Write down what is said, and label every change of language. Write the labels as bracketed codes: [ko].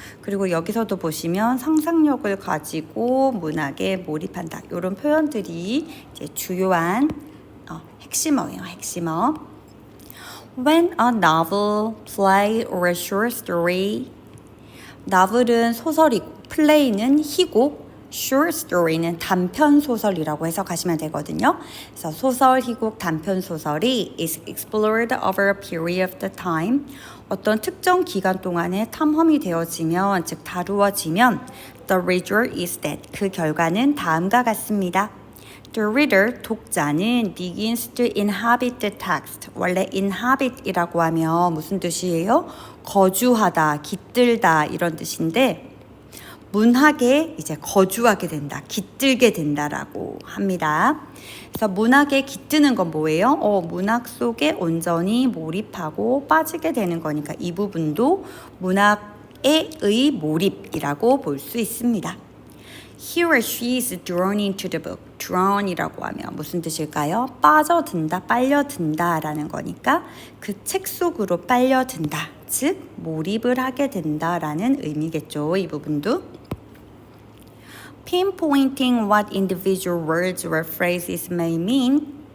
[ko] 그리고 여기서도 보시면 상상력을 가지고 문학에 몰입한다. 이런 표현들이 이제 주요한 핵심어예요. 핵심어. [en] When a novel, play, or a short story. novel은 [ko] 소설이고, [en] play는 [ko] 희곡, short story는 단편 소설이라고 해석하시면 되거든요. 그래서 소설, 희곡, 단편 소설이 [en] is explored over a period of time. [ko] 어떤 특정 기간 동안에 탐험이 되어지면, 즉 다루어지면 [en] the result is that [ko] 그 결과는 다음과 같습니다. [en] The reader, [ko] 독자는 [en] begins to inhabit the text. [ko] 원래 inhabit이라고 하면 무슨 뜻이에요? 거주하다, 깃들다 이런 뜻인데 문학에 이제 거주하게 된다, 깃들게 된다라고 합니다. 그래서 문학에 깃드는 건 뭐예요? 문학 속에 온전히 몰입하고 빠지게 되는 거니까 이 부분도 문학의 몰입이라고 볼 수 있습니다. [en] He or she is drawn into the book. [ko] drawn이라고 하면 무슨 뜻일까요? 빠져든다, 빨려든다 라는 거니까 그 책 속으로 빨려든다, 즉 몰입을 하게 된다라는 의미겠죠. 이 부분도. [en] Pinpointing what individual words or phrases may mean.